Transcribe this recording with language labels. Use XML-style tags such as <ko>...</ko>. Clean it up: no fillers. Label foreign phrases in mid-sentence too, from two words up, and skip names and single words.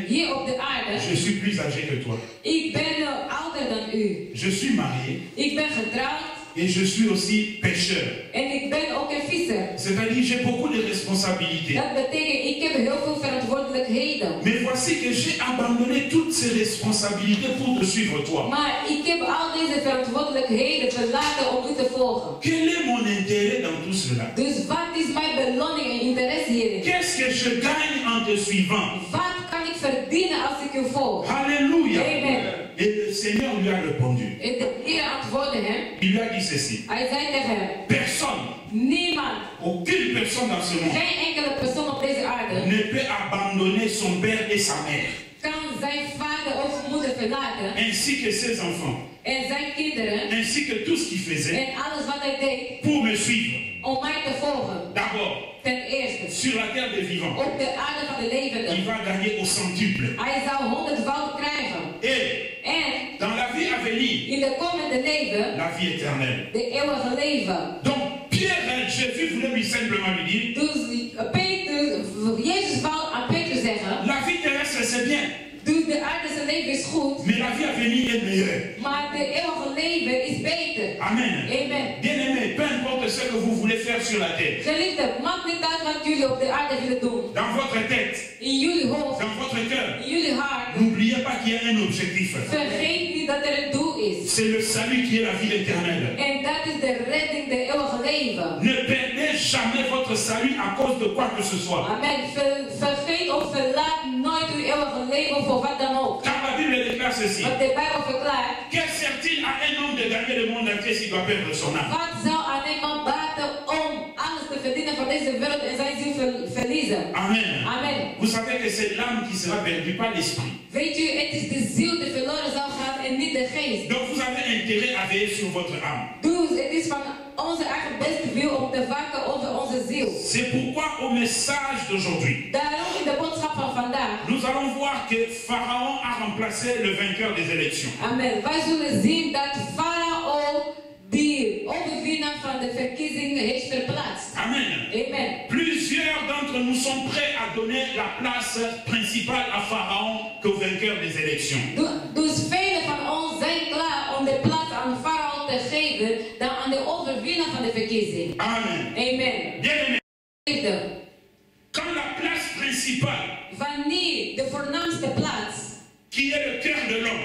<nl>hier op de aarde,</nl> <fr>je suis plus âgé que toi.</fr> <nl>ik ben ouder dan u.</nl> <fr>Je suis marié</fr> <nl>Ik ben getrouwd</nl> <fr>et je suis aussi pécheur.</fr> <nl>en ik ben ook een visser.</nl> <fr>C'est-à-dire j'ai beaucoup de responsabilités.</fr> <nl>Dat betekent, ik heb heel veel verantwoordelijkheden.</nl> <fr>Mais voici que j'ai abandonné toutes ces responsabilités pour te suivre toi.</fr> <nl>Maar ik heb al deze verantwoordelijkheden verlaten om u te volgen.</nl> <fr>Quel est mon intérêt dans tout cela?</fr> <nl>Dus wat is mijn beloning en interesse hierin?</nl> <fr>Qu'est-ce que je gagne en te suivant?</fr> <nl>Wat kan ik verdienen als ik u volg?</nl> <fr>Alléluia. Amen. Et le Seigneur lui a répondu.</fr> <nl>En de Heer antwoordde hem.</nl> <fr>Il lui a dit ceci.</fr> <nl>Hij zei tegen hem,</nl> <fr>Personne,</fr> <nl>niemand,</nl> <fr>aucune personne dans ce monde</fr> <nl>geen enkele persoon op deze aarde</nl> <fr>ne peut abandonner son père et sa mère,</fr> <nl>kan zijn vader of moeder verlaten</nl> <fr>ainsi que ses enfants,</fr> <nl>en zijn kinderen</nl> <fr>ainsi que tout ce qu'il faisait</fr> <nl>en alles wat hij deed</nl> <fr>pour me suivre.</fr> <nl>om mij te volgen.</nl> <fr>D'abord,</fr> <nl>Ten eerste,</nl> <fr>sur la terre des vivants,</fr> <nl>op de aarde van de</nl> <fr>il</fr> <nl>levenden.</nl> <fr>va gagner au centuple.</fr> <nl>Hij zou 100-voud krijgen.</nl> <fr>Et</fr> <nl>En</nl> <fr>dans la vie à venir,</fr> <nl>in de komende leven,</nl> <fr>la vie éternelle.</fr> <nl>de eeuwige leven.</nl> <fr>Donc, Pierre, Jésus voulait lui simplement lui dire,</fr> <nl>Dus Jezus wou aan Petrus zeggen,</nl> <fr>la vie terrestre c'est bien,</fr> <nl>dus de aardse leven is goed,</nl> <fr>mais la vie à venir est meilleure.</fr> <nl>maar de eeuwige leven is beter.</nl> <fr>Amen.</fr> <nl>Amen.</nl> <fr>Bien-aimé, peu importe ce que vous voulez faire sur la terre,</fr> <nl>Geliefde, maakt niet uit wat jullie op de aarde willen doen.</nl> <fr>dans votre tête,</fr> <nl>In jullie hoofd,</nl> <fr>dans votre cœur,</fr> <nl>in jullie hart.</nl> <fr>n'oubliez pas qu'il y a un objectif.</fr> <nl>Vergeet niet dat er een doel is.</nl> <fr>C'est le salut qui est la vie éternelle.</fr> <nl>En dat is de redding, de eeuwige leven.</nl> <fr>Ne perdez jamais votre salut à cause de quoi que ce soit. Amen.</fr> <nl>Vergeet of verlaat nooit uw eeuwige leven voor wat dan ook.</nl> <fr>Car la Bible déclare ceci.</fr> <nl>Wat de Bijbel verklaart.</nl> <fr>Que sert-il à un homme de gagner le monde entier s'il doit perdre son âme?</fr> <nl>Wat zou aan een man baten om alles te verdienen van deze wereld en zijn ziel verliezen?</nl> <fr>Amen.</fr> <nl>Amen.</nl> <fr>Vous savez que c'est l'âme qui sera perdue, pas l'esprit.</fr> <nl>Weet u, het is de ziel die verloren zal gaan en niet de geest.</nl> <fr>Donc vous avez intérêt à veiller sur votre âme.</fr> <nl>Dus het is van onze eigen beste wil om te waken over onze ziel.</nl> <fr>C'est pourquoi au message d'aujourd'hui,</fr> <nl>Daarom in de boodschap van vandaag.</nl> <fr>nous allons voir que Pharaon a remplacé le vainqueur des élections. Amen.</fr> <nl>Wij zullen zien dat Farao die overwinnaar van de verkiezingen heeft verplaatst. Amen. Amen.</nl> <fr>Plusieurs d'entre nous sont prêts à donner la place principale à Pharaon qu'au vainqueur des élections.</fr> <nl>Dus velen van ons zijn klaar om de plaats aan Farao te geven dan aan de overwinnaar van de verkiezing.</nl> <fr>Amen.</fr> <nl>Amen.</nl> <fr>Bien-aimés,</fr> <nl>Liefde.</nl> <fr>quand la place principale,</fr> <nl>Wanneer de voornaamste plaats</nl> <fr>qui est le cœur de l'homme,</fr>